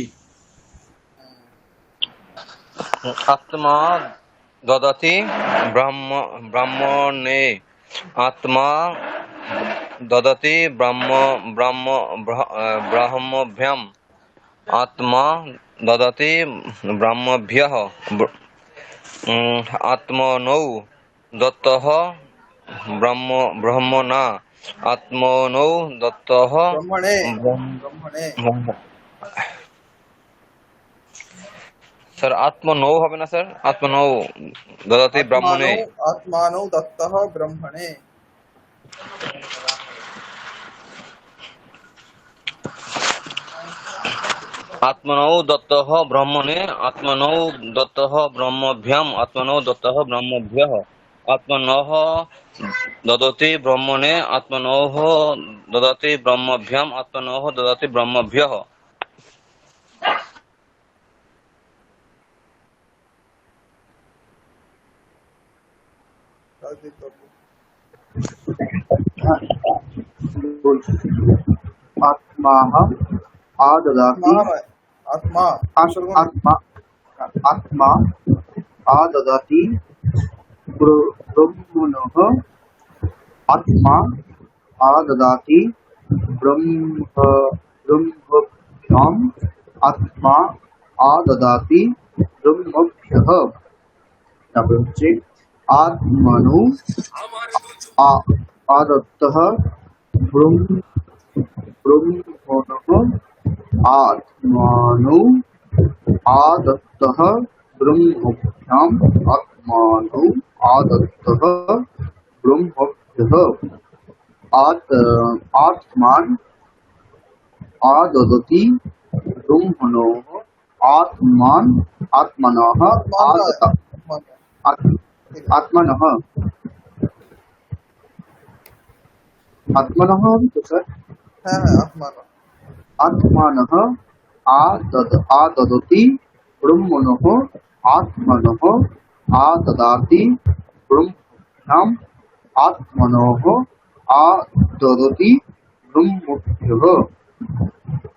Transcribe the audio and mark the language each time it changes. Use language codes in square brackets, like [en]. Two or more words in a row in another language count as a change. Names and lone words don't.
[sa] आत्मा ददति ब्रह्मणे, आत्मा ददति ब्रह्मभ्यम, आत्मा ददति ब्रह्मभ्यः, आत्मनो दत्तः ब्रह्मणा, आत्मनो दत्तः ব্রহ্মণে ব্রহ্মণে [bn] স্যার আত্মনো হবে না স্যার, [sa] আত্মনো দদাতি ব্রাহ্মণে, আত্মানৌ দত্তঃ ব্রহ্মণে। आत्मनो दत्तः ब्रह्मणे, आत्मनो दत्तः ब्रह्मभ्याम, आत्मनो दत्तः ब्रह्मभ्यः, आत्मनः ददति ब्रह्मणे, आत्मनः ददति ब्रह्मभ्याम, आत्मनः ददति ब्रह्मभ्यः। [bn] রাজদীপ বাবু। [sa] आत्माः आददाति [bn] আত্মা নয়, আত্মা [sa] आत्मा आत्मा आददाति ब्रह्मणः, आत्मा आददाति ब्रह्मभ्याम्, आत्मा आददाति ब्रह्मभ्यः। [bn] তারপরে হচ্ছে [sa] आत्मनो आदत्तः ब्रह्मणः, आत्मानो आदत्तः ब्रह्मभ्याम्, आत्मानो आदत्तः ब्रह्मभ्यः। आत्मान आददति ब्रह्मणोः, आत्मान आत्मनः आदता आत्मनः आत्मनः तो सर [bn] হ্যাঁ হ্যাঁ আত্মা নয়। [sa] आत्मानः आददति ब्रह्मणः, आत्मनः आददाति ब्रह्मभ्याम्, आत्मनः आददति ब्रह्मभ्यः।